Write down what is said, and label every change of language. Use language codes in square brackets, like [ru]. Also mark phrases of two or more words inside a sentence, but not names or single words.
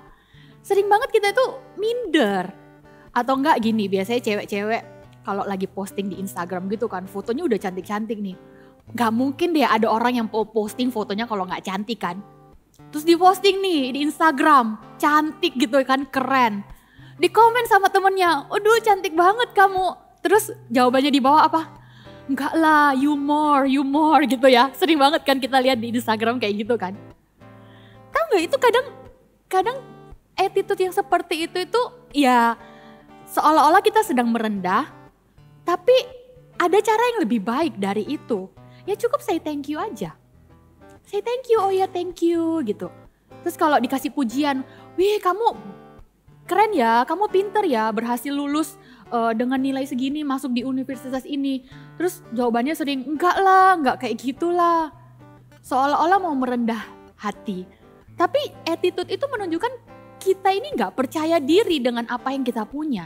[id] Sering banget kita itu minder. Atau enggak gini, biasanya cewek-cewek kalau lagi posting di Instagram gitu kan, fotonya udah cantik-cantik nih. Gak mungkin deh ada orang yang posting fotonya kalau gak cantik kan. Terus diposting nih di Instagram, cantik gitu kan, keren. Di komen sama temennya, aduh cantik banget kamu. Terus jawabannya di bawah apa? Enggak lah, [en] you more [id] gitu ya. Sering banget kan kita lihat di Instagram kayak gitu kan. Tahu gak itu kadang attitude yang seperti itu ya seolah-olah kita sedang merendah. Tapi ada cara yang lebih baik dari itu. Ya cukup [en] say thank you [id] aja. [en] Say thank you, [id] oh ya [en] thank you [id] gitu. Terus kalau dikasih pujian, wih kamu keren ya, kamu pinter ya, berhasil lulus dengan nilai segini masuk di universitas ini. Terus jawabannya sering, enggak lah, enggak kayak gitulah. Seolah-olah mau merendah hati. Tapi attitude itu menunjukkan kita ini enggak percaya diri dengan apa yang kita punya.